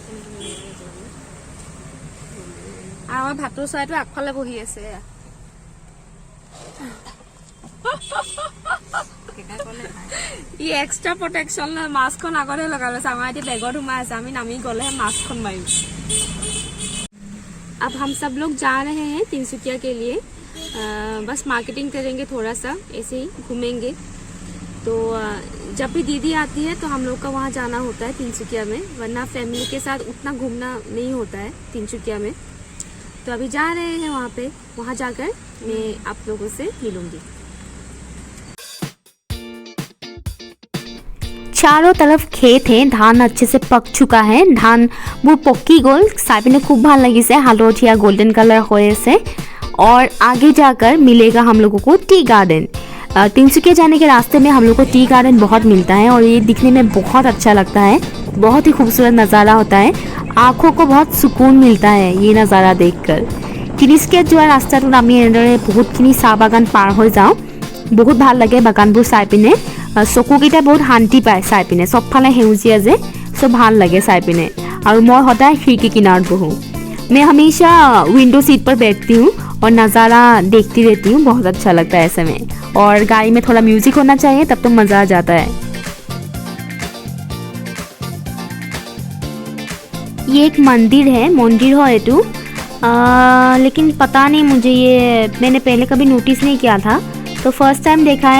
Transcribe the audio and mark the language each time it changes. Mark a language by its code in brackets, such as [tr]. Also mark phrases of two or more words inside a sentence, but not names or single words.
[as] আমাৰ ভাতৰ চৰাইটো আগফালে বহি আছে। ই [en] extra protection [as] মাস্কখন আগতে লগাই লৈছে। আমাৰ এতিয়া বেগত সোমাই আছে, আমি নামি গ'লেহে মাস্কখন মাৰিম। [hi] अब हम सब लोग जा रहे हैं तिनसुकिया के लिए। बस मार्केटिंग करेंगे, थोड़ा सा ऐसे ही घूमेंगे। तो जब भी दीदी आती है तो हम लोग का वहाँ जाना होता है तिनसुकिया में, वरना [en] family के [hi] साथ उतना घूमना नहीं होता है तिनसुकिया में। तो अभी जा रहे हैं वहाँ पे, वहाँ जाकर मैं आप लोगों से मिलूंगी। चारों तरफ खेत है, धान अच्छे से पक चुका है। धान वो पक्की गोल साइड में खूब [as] ভাল লাগিছে, হালধীয়া [en] golden colour [hi] হয়েছে। और आगे जाकर मिलेगा हम लोगों को [en] tea garden. [hi] तिनसुकिया जाने के रास्ते में हम लोग को [en] tea garden [hi] बहुत मिलता है और ये दिखने में बहुत अच्छा लगता है। बहुत ही खूबसूरत नज़ारा होता है, आँखों को बहुत सुकून मिलता है ये नज़ारा देखकर। [as] तिनसुकिया যোৱা ৰাস্তাটোত আমি এনেদৰে বহুতখিনি চাহ বাগান পাৰ হৈ যাওঁ। বহুত ভাল লাগে বাগানবোৰ চাই পিনে। চকুকেইটা বহুত শান্তি পায় চাই পিনে, চবফালে সেউজীয়া যে, সব ভাল লাগে চাই পিনে। [hi] और मैं সদায় खिड़की किनार बहूँ। मैं हमेशा [en] window seat [hi] पर बैठती हूँ और नज़ारा देखती रहती हूँ। बहुत अच्छा लगता है ऐसे में। और गाड़ी में थोड़ा म्यूजिक होना चाहिए, तब तो मज़ा आ जाता है। ये एक मंदिर है, मंदिर [as] হয় এটা, [hi] लेकिन पता नहीं मुझे, ये मैंने पहले कभी नोटिस नहीं किया था, तो [en] first time [hi] देखा है।